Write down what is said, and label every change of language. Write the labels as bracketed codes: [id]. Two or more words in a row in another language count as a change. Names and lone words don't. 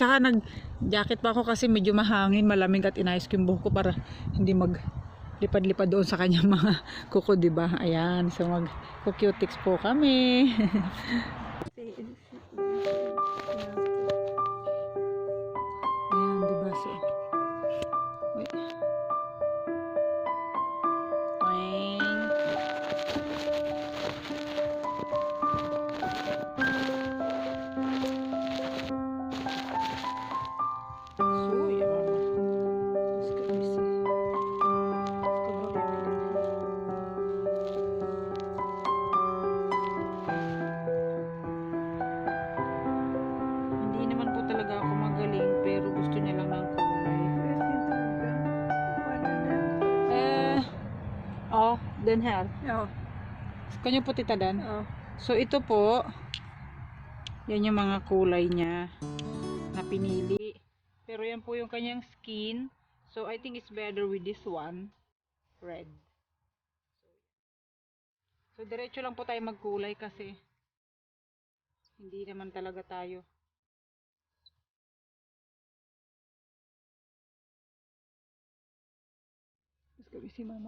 [tl] Tsaka nag-jacket pa ako kasi medyo mahangin, malamig at inayos ko yung buhok ko para hindi maglipad-lipad doon sa kanya mga kuko, diba? Ayan. So mag-cutics po kami. Ayan, diba? [en] So, wait. Twing. So, yeah. [sv] Ska vi se. Ska börja med den här. [tl] Hindi naman po talaga ako magaling, pero gusto niya lang ng kulay. [sv] Den här. Ja. [en] Kan you put it dan? [sv] Ja. [tl] So, ito po, yan yung mga kulay niya na pinili. Pero yan po yung kanyang skin. [en] So, I think it's better with this one. Red. So, [tl] diretso lang po tayo magkulay kasi hindi naman talaga tayo. [sv] Ska vi se mamma.